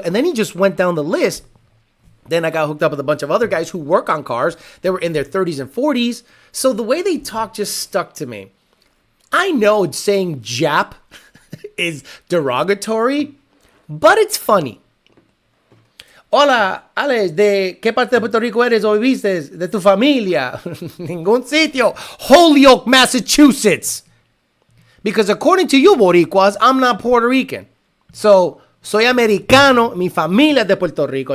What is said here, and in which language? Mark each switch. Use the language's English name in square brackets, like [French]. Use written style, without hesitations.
[English] And then he just went down the list. Then I got hooked up with a bunch of other guys who work on cars. They were in their 30s and 40s. So the way they talk just stuck to me. I know saying Jap is derogatory, but it's funny. [Spanish] Hola, Alex, ¿de qué parte de Puerto Rico eres o viviste? De tu familia. Ningún sitio. Holyoke, Massachusetts. [English] Because according to you, Boricuas, I'm not Puerto Rican. [Spanish] So, soy americano, mi familia es de Puerto Rico.